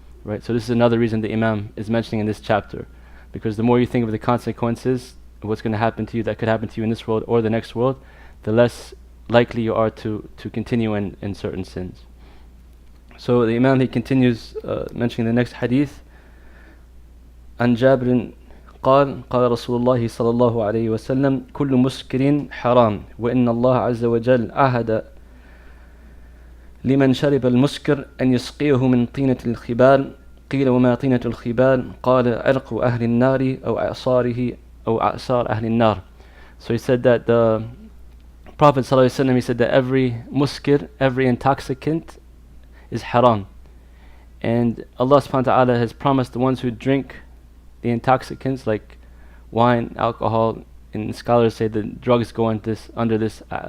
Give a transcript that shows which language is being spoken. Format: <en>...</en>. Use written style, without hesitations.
<en>Right, so this is another reason the Imam is mentioning in this chapter. Because the more you think of the consequences of what's going to happen to you, that could happen to you in this world or the next world, the less likely you are to continue in certain sins. So the Imam, he continues mentioning the next hadith.</en> <ar>عن جابر قال قال رسول الله صلى الله عليه وسلم كل مسكر حرام وإن الله عز وجل عهد لمن شرب المسكر أن يسقيه من طينة الخبال قيل وما طينة الخبال قال عرق أهل النار أو أعصاره أو أعصار أهل النار.</ar> <en>So he said that the Prophet ﷺ, he said that every muskir, every intoxicant is haram. And Allah subhanahu wa ta'ala has promised the ones who drink the intoxicants like wine, alcohol, and scholars say that drugs go under this</en>